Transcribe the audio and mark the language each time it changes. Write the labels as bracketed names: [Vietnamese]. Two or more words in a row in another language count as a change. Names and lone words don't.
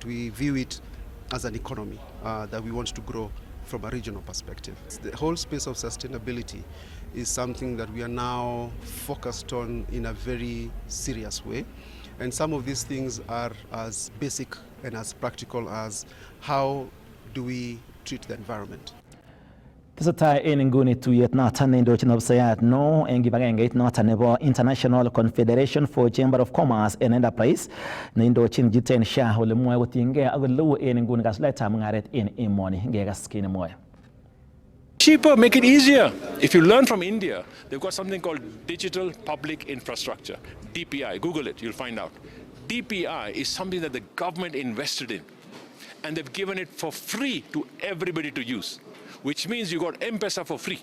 [English] We view it as an economy that we want to grow from a regional perspective. The whole space of sustainability is something that we are now focused on in a very serious way. And some of these things are as basic and as practical as how do we treat the environment. [Kalenjin] Tesetai en inguni tuyet noton neindochin opsayat no en kibagengeit noton nebo International Confederation for Chamber of Commerce and Enterprise neindochin Jiten Shah ole mwoe kotiengei ak oleu en inguni kasuldaetab mung'aret en emoni. Ngekas kit nemwoe. [English] Cheaper, make it easier. If you learn from India, they've got something called Digital Public Infrastructure, DPI. Google it, you'll find out. DPI is something that the government invested in, and they've given it for free to everybody to use, which means you got M-Pesa for free.